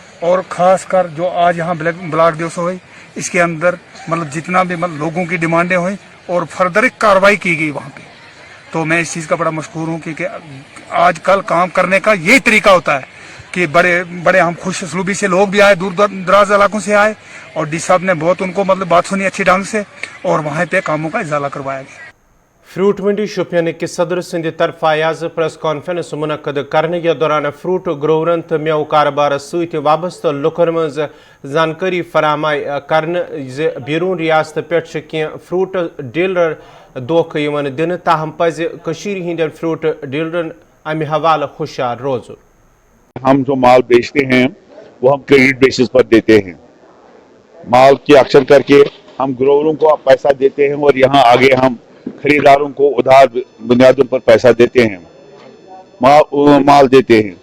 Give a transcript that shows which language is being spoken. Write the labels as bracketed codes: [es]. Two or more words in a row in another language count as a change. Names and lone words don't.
[hi] और ख़ास कर जो आज यहाँ ब्लॉक दिवस हुई इसके अंदर मतलब जितना भी मतलब लोगों की डिमांडें हुई और फर्दर एक कार्रवाई की गई वहाँ पे, तो मैं इस चीज़ का बड़ा मशहूर हूँ क्योंकि आजकल काम करने का यही तरीका होता है कि बड़े बड़े हम खुश असलूबी से लोग भी आए, दूर दराज इलाकों से आए और डी साहब ने बहुत उनको मतलब बात सुनी अच्छी ढंग से और वहाँ पे कामों का इजाला करवाया गया। [ks] फ्रूट मंडी शोपियान के सदर सिंध तरफ आज [en] press conference [ks] मुनक्कद करने के दौरान फ्रूट ग्रोवरन तो मेव कारोबार सत वाबस्त लुकन मज जानकारी फराम करने बैरून रियासत पे कह [en] fruit dealer [ks] धोखे दिन ताहम पज हंद फ्रूट डीलरन अमि हवाले हुशियार रोज। [hi] हम जो माल बेचते हैं वो हम [en] credit basis [hi] पर देते हैं, माल की अक्सर करके हम ग्रोवरों को पैसा देते हैं और यहाँ आगे हम खरीदारों को उधार बुनियादों पर पैसा देते हैं, माल देते हैं।